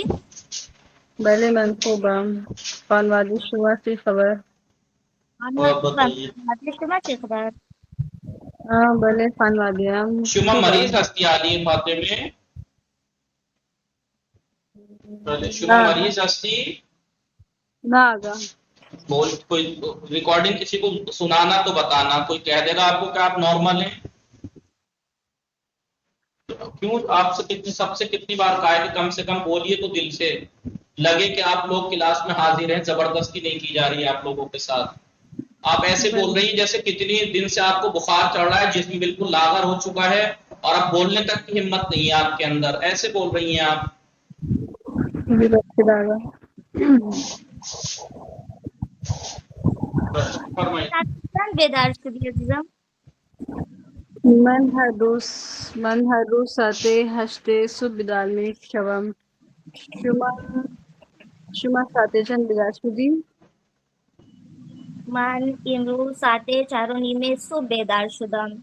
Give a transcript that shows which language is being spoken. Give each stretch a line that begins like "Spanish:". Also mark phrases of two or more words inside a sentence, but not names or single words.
Persian: بله من خوبم. خانواده شما چه خبر؟ آنها
Urdu: اور
Persian: خوبم.
Urdu: بتائیے.
Persian: شما چه خبر؟ بله خانواده هم شما مریض خوبم. هستی علی فاطمه؟ بله شما نه مریض هستی؟ نه آقا.
Urdu: کوئی ریکارڈنگ کسی کو سنانا تو بتانا، کوئی کہہ دے گا آپ کو کہ آپ نارمل ہیں. کیوں آپ سے کتنی بار کہا ہے کہ کم سے کم بولیے تو دل سے لگے کہ آپ لوگ کلاس میں حاضر ہیں، زبردستی نہیں کی جا رہی ہے آپ لوگوں کے ساتھ. آپ ایسے بول رہی ہیں جیسے کتنی دن سے آپ کو بخار چڑھ رہا ہے، جسم بالکل لاغر ہو چکا ہے اور اب بولنے تک کی ہمت نہیں ہے آپ کے اندر. ایسے بول رہی ہیں آپ.
Persian: جی بخیر آقا.
Urdu: فرمائیے.
Persian: بیدار شدی عزیزم. من هر روز ساعت 8 صبح بیدار می شوم. شما ساعت چند بیدار شدی؟ من امروز ساعت 4:30 صبح بیدار شدم.